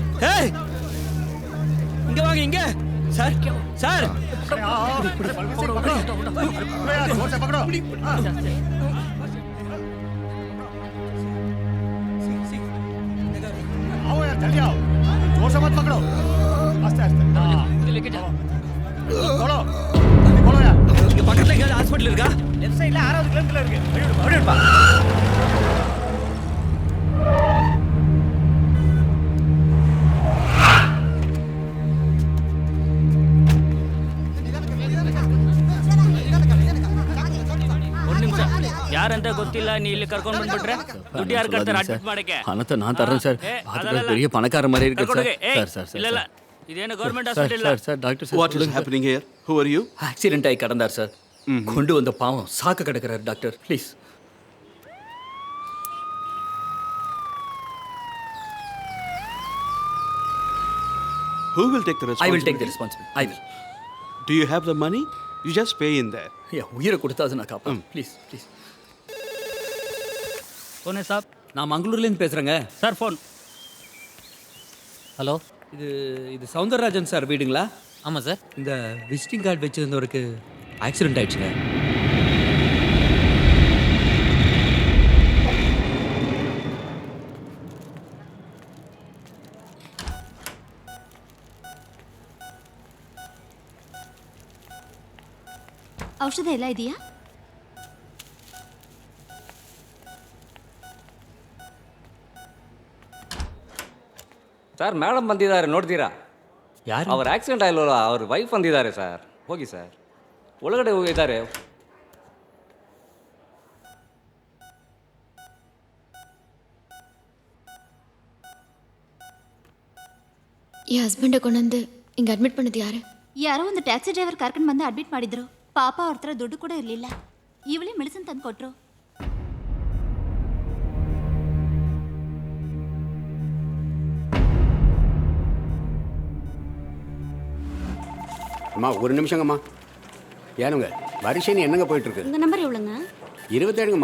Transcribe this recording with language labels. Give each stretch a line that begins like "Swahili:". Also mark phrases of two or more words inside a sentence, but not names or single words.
Tamil: இங்க வாங்க, இங்க. சார் சார்
Hindi: आओ यार जल्दी आओ, जोर से मत पकड़ो, आस्ते आस्ते लेके जाओ, खोलो खोलो यार.
Tamil: இங்க பக்கத்துல எங்க ஹாஸ்பிடல் இருக்கா?
English: left side
Tamil: 6வது கிலோமீட்டர்ல இருக்கு. ஓடிடுப்பா.
Kannada: ಯಾರಂತ ಗೊತ್ತಿಲ್ಲ, ನೀ ಇಲ್ಲಿ ಕರ್ಕೊಂಡು ಬಂದ್ಬಿಟ್ರೆ ದುಡ್ಡು ಯಾರು ಕಟ್ತಾರೆ ಅಡ್ಮಿಟ್ ಮಾಡಕ್ಕೆ?
Tamil: பணத்தை நான் தரேன் சார். அது பெரிய பணக்கார மாதிரி இருக்கு சார். சார்
Kannada: ಇಲ್ಲ ಇಲ್ಲ, ಇದೇನು ಗವರ್ಮೆಂಟ್
Tamil: சார்
Kannada: ಹಾಸ್ಪಿಟಲ್.
Tamil: சார் சார் டாக்டர் சார்.
English: What is happening here? Who are you?
Tamil: ஆக்சிடென்ட் ஆகி கடந்தார் சார். கொண்டு வந்த பாவம் சாக்க கிடக்கிறார் டாக்டர், ப்ளீஸ்.
English: Who will take the responsibility? I will take the responsibility. I will. Do you have the money? You just pay in there.
Tamil: உயிரை கொடுத்தா அது நான் காப்பேன்.
English: please please. ಕೋನೆ ಸಾಬ್,
Tamil: நான் மங்களூர்லேருந்து பேசுகிறேங்க.
Kannada: ಸರ್ ಫೋನ್.
Tamil: ஹலோ, இது சவுந்தரராஜன் சார் வீடுங்களா? ஆமாம் சார். இந்த
English: visiting card
Tamil: வச்சுருந்தவருக்கு ஆக்சிடென்ட் ஆயிடுச்சுங்க.
Kannada: ಔಷಧ ಎಲ್ಲ ಇದೆಯಾ? ಸರ್ ಮೇಡಮ್ ಬಂದಿದ್ದಾರೆ, ನೋಡ್ತೀರಾ? ಯಾರು? ಅವ್ರ ಆಕ್ಸಿಡೆಂಟ್ ಆಗಿಲ್ವಲ್ಲ, ಅವ್ರ ವೈಫ್ ಬಂದಿದ್ದಾರೆ ಸರ್. ಹೋಗಿ ಸರ್, ಒಳಗಡೆ ಹೋಗಿದ್ದಾರೆ.
Tamil: என் ஹஸ்பண்டை கொண்டு வந்து இங்கே அட்மிட் பண்ணது யாரு?
Kannada: ಯಾರೋ ಒಂದು
English: taxi driver
Kannada: ಕರ್ಕೊಂಡು ಬಂದು ಅಡ್ಮಿಟ್ ಮಾಡಿದ್ರು. ಪಾಪ ಅವ್ರ ಹತ್ರ ದುಡ್ಡು ಕೂಡ ಇರಲಿಲ್ಲ. ಇವಳೇ ಮೆಡಿಸಿನ್ ತಂದು ಕೊಟ್ಟರು.
Tamil: அம்மா ஒரு நிமிஷங்கம்மா. ஏனுங்க வரிசைன்னு என்னங்க போயிட்டுருக்கு? உங்கள் நம்பர் எவ்வளோங்க? 27ங்கம்மா.